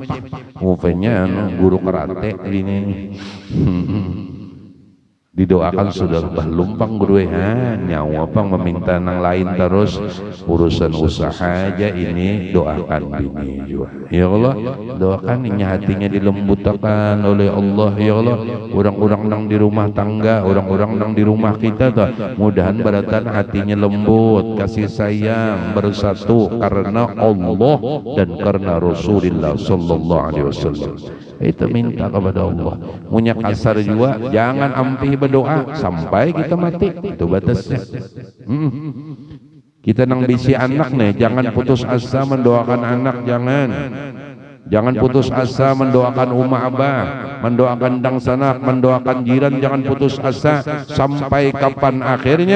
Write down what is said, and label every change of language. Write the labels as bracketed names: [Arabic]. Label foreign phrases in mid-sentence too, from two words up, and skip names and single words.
[Banjar] Rupanya guru karate ini. Didoakan sudah lumpang guru nyawa apa meminta nang lain terus urusan usaha aja ini doakan bini juga ya Allah, doakan ini hatinya dilembutkan oleh Allah ya Allah. Orang-orang nang di rumah tangga, orang-orang nang di rumah kita tuh mudahan beratan hatinya lembut, kasih sayang, bersatu karena Allah dan karena Rasulullah [Arabic] صلى الله عليه وسلم. [Banjar] Itu minta kepada Allah. Punya kasar juga jangan ampi berdoa sampai kita mati, itu batasnya. Kita nang bisi anak nih, jangan putus asa mendoakan anak, jangan putus asa mendoakan umma abah, mendoakan dang sanak, mendoakan jiran, jangan putus asa sampai kapan akhirnya?